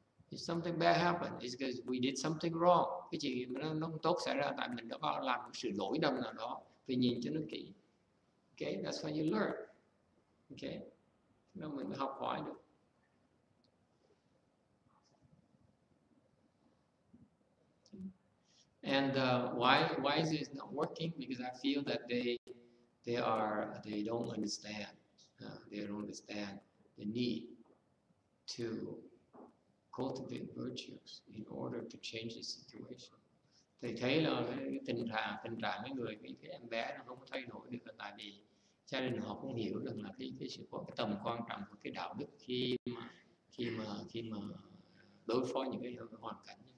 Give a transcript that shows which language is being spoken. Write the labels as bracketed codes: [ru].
[en] If something bad happens, it's because we did something wrong. [vi] Cái gì nó không tốt xảy ra tại mình đã có làm một sự lỗi lầm nào đó. Phải nhìn cho nó kỹ. [en] Okay? That's how you learn. Okay? [vi] Nó mình mới học hỏi được. [en] And why is it not working? Because I feel that they don't understand. They don't understand the need to cultivate virtues in order to change the situation. [vi] Thầy thấy là cái tình trạng cái em bé nó không có thay đổi được là tại vì gia đình họ không hiểu rằng là cái sự có cái tầm quan trọng của cái đạo đức khi mà đối phó những cái hoàn cảnh.